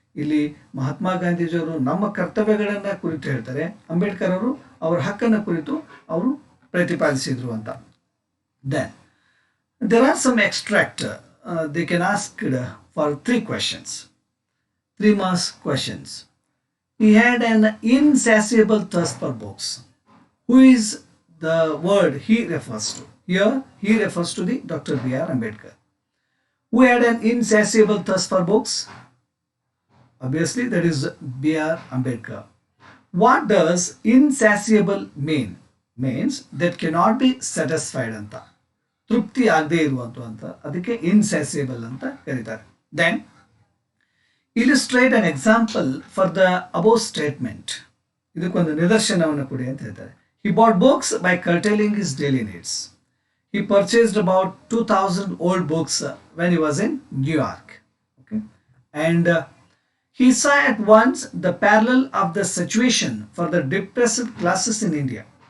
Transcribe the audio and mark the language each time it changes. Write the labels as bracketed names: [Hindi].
[Kannada] ಇಲ್ಲಿ ಮಹಾತ್ಮ ಗಾಂಧೀಜಿಯವರು ನಮ್ಮ ಕರ್ತವ್ಯಗಳನ್ನು ಕುರಿತು ಹೇಳ್ತಾರೆ, ಅಂಬೇಡ್ಕರ್ ಅವರು ಅವರ ಹಕ್ಕನ್ನು ಕುರಿತು ಅವರು ಪ್ರತಿಪಾದಿಸಿದರು ಅಂತ. [English] Then there are some extract they can asked for 3 questions, 3 marks questions. He had an insatiable thirst for books. Who is the word he refers to? Here he refers to the Dr. B.R. Ambedkar. Who had an insatiable thirst for books? Obviously that is B.R. Ambedkar. What does insatiable mean? Means that cannot be satisfied anta. [Kannada] ತೃಪ್ತಿ ಆಗದೆ ಇರುವಂತ ಅದಕ್ಕೆ ಇನ್ಸ್ಯಾಸಿಯಬಲ್ ಅಂತ ಕರೀತಾರೆ. [English] Then illustrate an example for the above statement. [Kannada] ಇದಕ್ಕೊಂದು ನಿದರ್ಶನವನ್ನು ಕೊಡಿ ಅಂತ ಹೇಳ್ತಾರೆ. [English] He bought books by curtailing his daily needs. He purchased about 2,000 old books when he was in New York. Okay, and he saw at once the parallel of the situation for the depressed classes in India.